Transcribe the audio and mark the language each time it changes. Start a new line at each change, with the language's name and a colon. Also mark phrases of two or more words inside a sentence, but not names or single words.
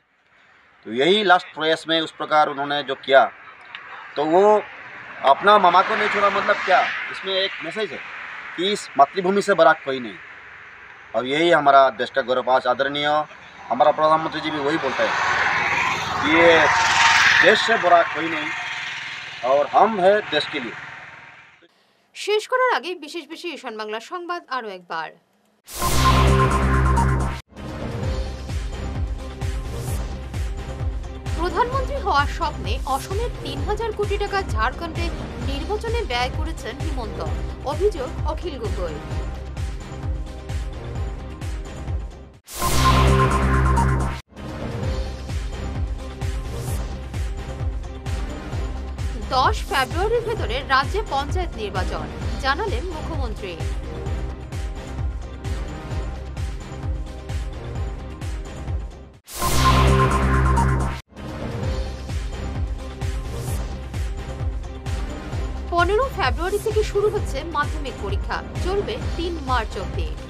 Hindi: तो यही लास्ट प्रयास में उस प्रकार उन्होंने जो किया, तो वो अपना मामा को नहीं छोड़ा। मतलब क्या, इसमें एक मैसेज है कि इस मातृभूमि से बड़ा कोई नहीं। और यही हमारा देश का गौरव। आज आदरणीय हमारा प्रधानमंत्री जी भी वही बोलता है कि ये देश से बड़ा कोई नहीं और हम है देश के लिए।
Bangla: শেষ করার আগে বিশেষ ঈশান বাংলা সংবাদ আরো একবার। প্রধানমন্ত্রী হওয়ার স্বপ্নে অসমের 3000 কোটি টাকা ঝাড়খণ্ডে নির্বাচনে ব্যয় করেছেন হিমন্ত। অভিযোগ অখিল গগৈ। ফেব্রুয়ারির ভেতরে রাজ্যে পঞ্চায়েত নির্বাচন জানালেন মুখ্যমন্ত্রী। ফেব্রুয়ারি থেকে শুরু হচ্ছে মাধ্যমিক পরীক্ষা, চলবে 3 মার্চ অবধি।